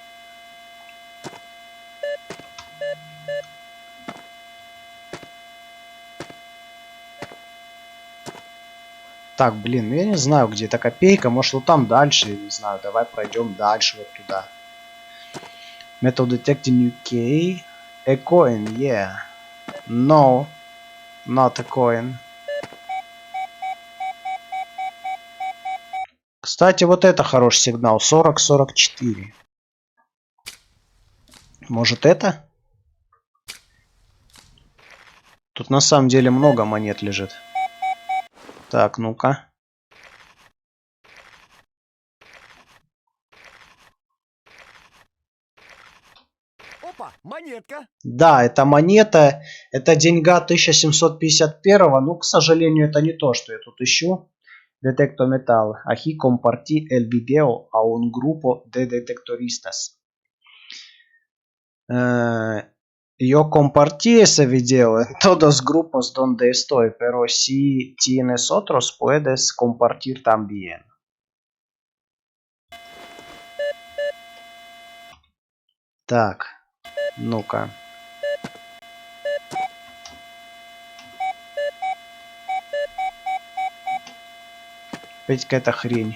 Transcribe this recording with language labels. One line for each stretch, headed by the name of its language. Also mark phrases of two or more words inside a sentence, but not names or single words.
Russian: Так, блин, я не знаю, где эта копейка. Может, вот там дальше, я не знаю. Давай пройдем дальше вот туда. Metal Detecting UK.
English: A coin, yeah. No, not a coin.
Russian: Кстати, вот это хороший сигнал. 40-44. Может, это? Тут на самом деле много монет лежит. Так, ну-ка. Опа, монетка. Да, это монета, это деньга 1751, но, к сожалению, это не то, что я тут ищу.
Spanish: Detecto metal. Aquí compartí el video a un grupo de detectoristas. Yo compartí ese video en todos grupos donde estoy, pero si tienes otros, puedes compartir también.
Russian: Так, ну-ка. Опять какая-то хрень.